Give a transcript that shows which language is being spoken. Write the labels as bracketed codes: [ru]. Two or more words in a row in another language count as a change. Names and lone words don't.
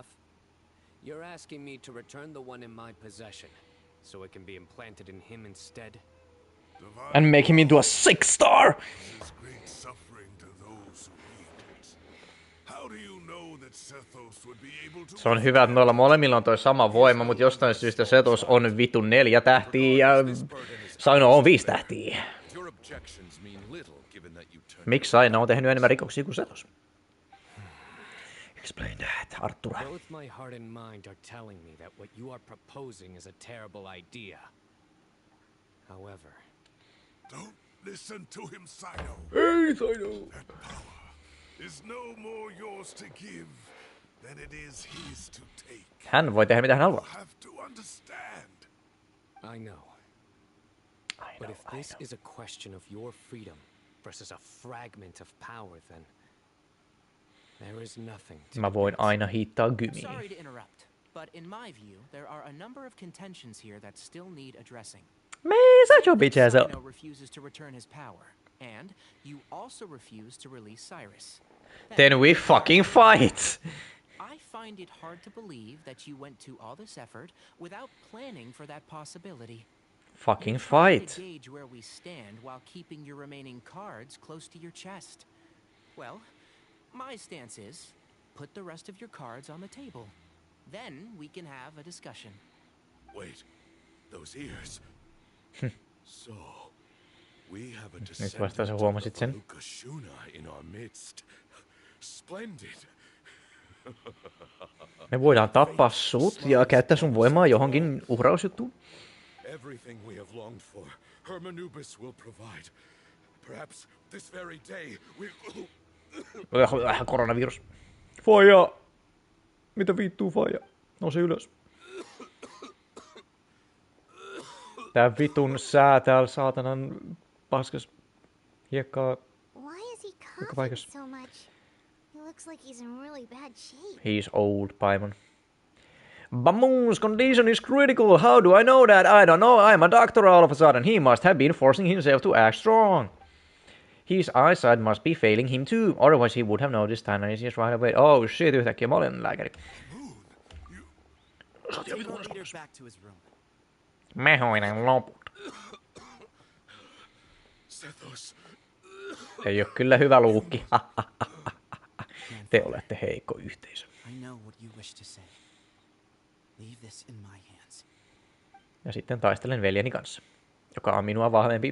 [en] You're asking me to return the one in my possession, so it can be implanted in him instead? And make him into a 6-star! This great suffering to those who wield it. How do you know that Sethos would be able to... [fi] Se on hyvä, että noilla molemmilla on toi sama voima, mutta jostain syystä Sethos on vitun 4 tähtiä ja Sino on 5 tähtiä. Miksi Sino on tehnyt enemmän rikoksia kuin Sethos? [en] Explain that, Arthur. Both my heart and mind are telling me that what you are proposing is a terrible idea. However... Don't listen to him, Sino. Hey, Sino. That power is no more yours to give than it is his to take. [fi] Hän voi tehdä mitä hän haluaa. [en] You have to understand. I know. But if this is a question of your freedom versus a fragment of power, then there is nothing to... [fi] Mä voin aina hiittaa gymiin. [en] Sorry to interrupt, but in my view, there are a number of contentions here that still need addressing. Man, shut your bitch ass up. Sino refuses to return his power, and you also refuse to release Cyrus. Then we fucking fight. I find it hard to believe that you went to all this effort without planning for that possibility. Fucking fight. To gauge where we stand while keeping your remaining cards close to your chest. Well, my stance is, put the rest of your cards on the table. Then we can have a discussion. Wait, those ears. So, we have a [fi] Nyt vasta sä huomasit sen. [en] Lukashuna in our midst. Splendid. [fi] Me voidaan tappaa sut ja käyttää sun voimaa johonkin uhrausjuttuun. [en] Everything we have longed for, Hermanubis will provide. Perhaps this very day we... [fi] Koronavirus. Faija! Mitä vittuu, Faija? Nouse ylös. Tää vitun sää täällä saatanan paskas hiekkaa. [en] Why is he coughing so much? He looks like he's in really bad shape. He's old, Paimon. Bamoon's condition is critical. How do I know that? I don't know. I'm a doctor all of a sudden. He must have been forcing himself to act strong. His eyesight must be failing him too. Otherwise he would have noticed Tanner's right away. Oh shit, [fi] yhtäkkiä mä olen lääkäri. Mä hoidan loput. Ei oo kyllä hyvä luukki. Te olette heikko yhteisö. Ja sitten taistelen veljeni kanssa, joka on minua vahvempi.